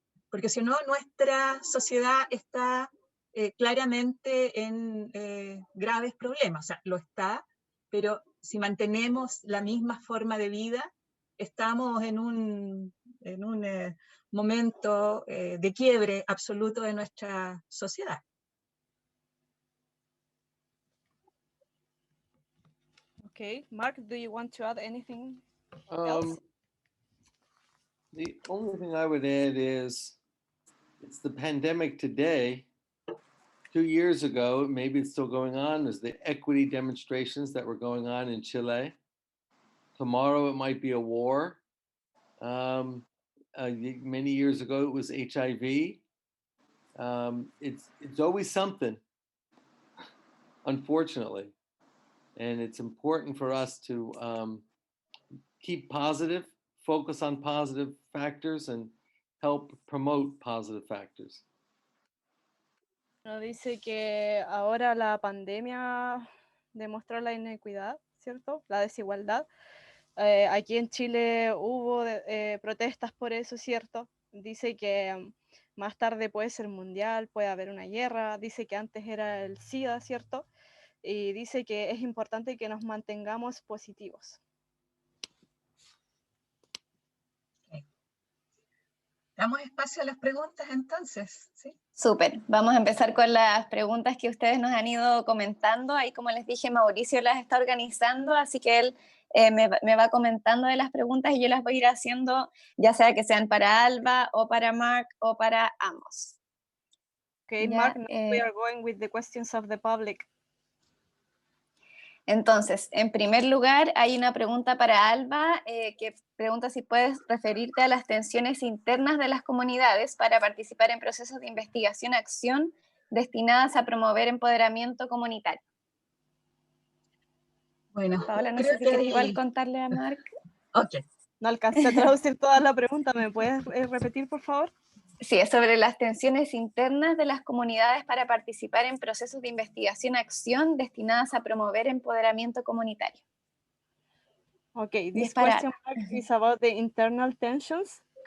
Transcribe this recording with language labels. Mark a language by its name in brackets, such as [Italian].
[Spanish] Porque si no, nuestra sociedad está claramente en graves problemas. O sea, lo está, pero si mantenemos la misma forma de vida, estamos en un momento de quiebre absoluto de nuestra sociedad. [English] Okay, Mark, do you want to add anything else? The only thing I would add is it's the pandemic today. 2 years ago, maybe it's still going on, is the equity demonstrations that were going on in Chile. Tomorrow it might be a war. Many years ago it was HIV. It's always something, unfortunately. And it's important for us to keep positive, focus on positive factors, and help promote positive factors. [Spanish] Nos dice que ahora la pandemia demostró la inequidad, ¿cierto? La desigualdad. Aquí en Chile hubo protestas por eso, ¿cierto? Dice que más tarde puede ser mundial, puede haber una guerra. Dice que antes era el SIDA, ¿cierto? Y dice que es importante que nos mantengamos positivos. Damos espacio a las preguntas entonces, ¿sí? Súper, vamos a empezar con las preguntas que ustedes nos han ido comentando. Ahí, como les dije, Mauricio las está organizando, así que él me va comentando de las preguntas y yo las voy a ir haciendo, ya sea que sean para Alba o para Mark o para ambos. [English] Okay, [Spanish] Ya, [English] Mark, now we are going with the questions of the public. [Spanish] Entonces, en primer lugar, hay una pregunta para Alba que pregunta si puedes referirte a las tensiones internas de las comunidades para participar en procesos de investigación-acción destinadas a promover empoderamiento comunitario. Bueno, Paola, no creo sé si que quieres igual contarle a Mark. Ok. No alcancé a traducir toda la pregunta, ¿me puedes repetir, por favor? Sí, es sobre las tensiones internas de las comunidades para participar en procesos de investigación-acción destinadas a promover empoderamiento comunitario. [English] Okay, this question Alba. is about the internal tensions.